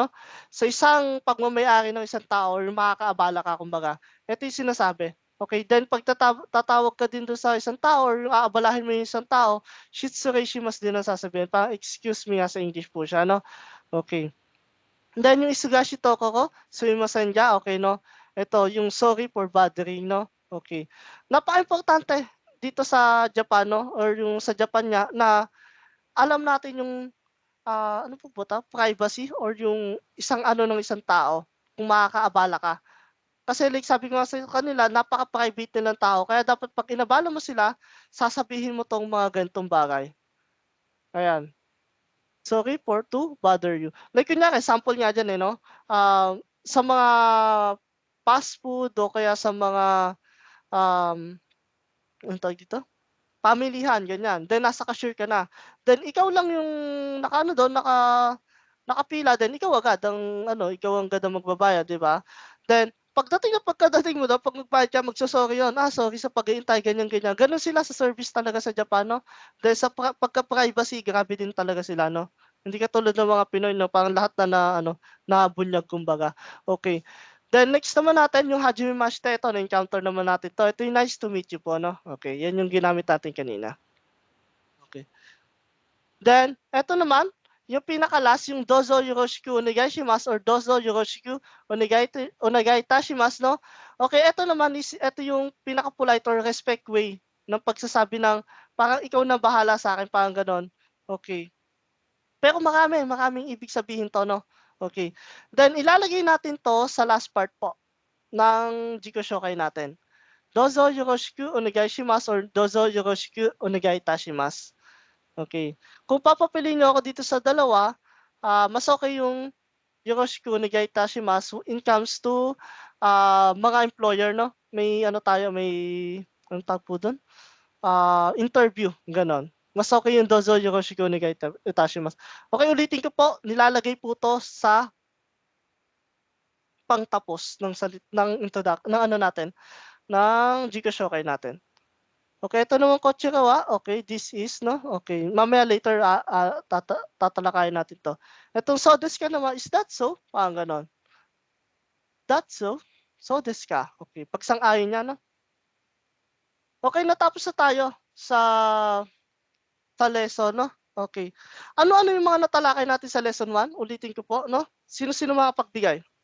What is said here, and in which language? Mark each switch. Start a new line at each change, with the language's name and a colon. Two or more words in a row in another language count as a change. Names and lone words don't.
Filipino: Sa isang pagmamayari ng isang tao or makakaabala ka, kumbaga. Ito yung sinasabi. Okay, then pag tatawag ka din doon sa isang tao or aabalahin mo yung isang tao, shitsureshimasu din ang sasabihin. Parang
English: excuse me
Filipino: sa English po siya, no? Okay. Then yung
Japanese: いそがしいところ、すみませんじゃ,
Filipino: okay, no? Ito, yung
English: sorry for bothering,
Filipino: no? Okay. Napaka-importante dito sa Japan, no? Or yung sa Japan niya, na alam natin yung, ano po ba privacy or yung isang ng isang tao, kung makakaabala ka. Kasi like sabi ko nga sa kanila, napaka-private nilang tao. Kaya dapat pag inabala mo sila, sasabihin mo tong mga ganitong bagay. Ayan.
English: Sorry for to bother you.
Filipino: Like kunyari, sample nga dyan no? Sa mga
English: fast food
Filipino: o kaya sa mga, ano tawag dito? Pamilihan, ganyan. Then nasa cashier ka na. Then ikaw lang yung nakapila, then ikaw agad ang magbabayad, di ba? Then pagkadating mo daw, pag magbayad ka, magsosorry yun. Sorry sa pag-iintay, ganyan-ganyan. Ganun sila sa service talaga sa Japan, no? Dahil sa pagka-privacy, grabe din talaga sila, no? Hindi katulad ng mga Pinoy, no? Parang lahat nabunyag, kumbaga. Okay. Then next naman natin, yung
Japanese: はじめまして,
Filipino: ito, na-encounter naman natin to. Ito yung
English: nice to meet you
Filipino: po, no? Okay, yan yung ginamit natin kanina. Okay. Then, ito naman, yung pinaka-last, yung
Japanese: どうぞよろしくお願いします
Filipino: or
Japanese: どうぞよろしくお願いいたします,
Filipino: no? Okay, ito naman, ito yung pinaka-
English: polite or respect way
Filipino: ng pagsasabi ng parang ikaw na bahala sa akin, parang ganon. Okay. Pero maraming ibig sabihin to, no? Okay. Then, ilalagay natin to sa last part po ng Jikoshokai natin.
Japanese: どうぞよろしくお願いします
Filipino: or
Japanese: どうぞよろしくお願いいたします.
Filipino: Okay. Kung papapiliin nyo ako dito sa dalawa, mas okay yung
Japanese: よろしくお願いいたします
English: in comes to
Filipino: mga employer, no? May ano tayo, may anong tawag po doon? Interview, ganon. Mas okay yung
Japanese: どうぞよろしくお願いいたします.
Filipino: Okay, ulitin ko po, nilalagay po to sa pangtapos ng ng ano natin, ng Jikoshokai natin. Okay, ito naman Kochirawa.
English: Okay, this is, no?
Filipino: Okay, mamaya later tatalakayin natin to. Itong
Japanese: そうですか
Filipino: naman,
English: is that so?
Filipino: Parang ganon.
English: That's so?
Japanese: そうですか.
Filipino: Okay, pagsang-ayon niya, no? Okay, natapos na tayo sa lesson, no? Okay. Ano-ano yung mga natalakay natin sa lesson 1? Ulitin ko po, no? Sino-sino makapagbigay?